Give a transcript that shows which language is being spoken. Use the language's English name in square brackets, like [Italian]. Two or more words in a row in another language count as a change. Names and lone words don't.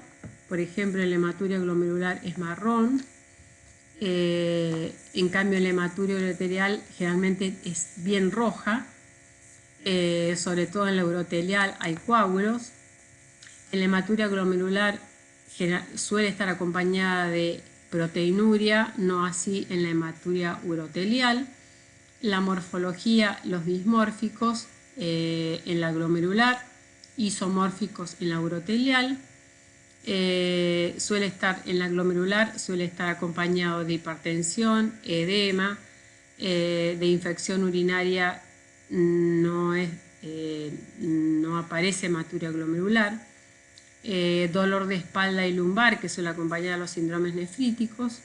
[Spanish] Por ejemplo, la hematuria glomerular es marrón, en cambio la hematuria urotelial generalmente es bien roja, sobre todo en la urotelial hay coágulos. En la hematuria glomerular suele estar acompañada de proteinuria, no así en la hematuria urotelial. La morfología, los dismórficos en la glomerular, isomórficos en la urotelial. Suele estar en la glomerular, suele estar acompañado de hipertensión, edema, de infección urinaria no aparece hematuria glomerular. Dolor de espalda y lumbar que suele acompañar a los síndromes nefríticos.